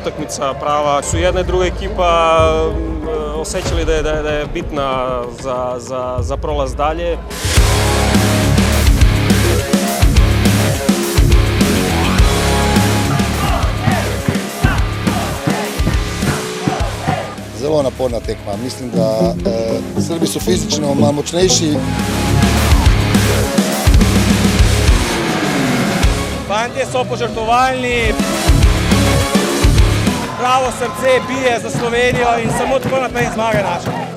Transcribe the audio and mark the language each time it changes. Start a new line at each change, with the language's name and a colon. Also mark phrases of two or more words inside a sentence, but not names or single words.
Croatian: utakmica prava. Su jedna i druga ekipa osjećali da je bitna za prolaz dalje.
Slovenian: Zelo naporna tekma.
Croatian: Mislim da Srbi su fizično malo močnejši.
Slovenian: Fantje so požrtvovalni, pravo srce bije za Slovenijo in samo tako naprej zmaga naša.